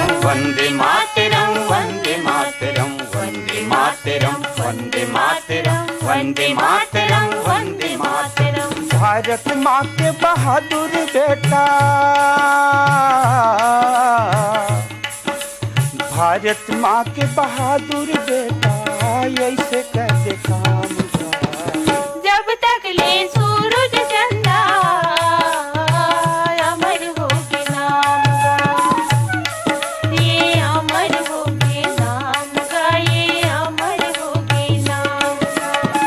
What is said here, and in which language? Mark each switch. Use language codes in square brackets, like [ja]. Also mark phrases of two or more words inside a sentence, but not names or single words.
[sa] वंदे मातरम वंदे मातरम वंदे मातरम वंदे मातरम वंदे मातरम वंदे मातरम। [hi] भारत माँ के बहादुर बेटा, भारत माँ के बहादुर बेटा, ऐसे कर दे काम का। जब तक ले सूरज चंदा अमर होके नाम का, ये अमर होके नाम का, ये अमर होके नाम का।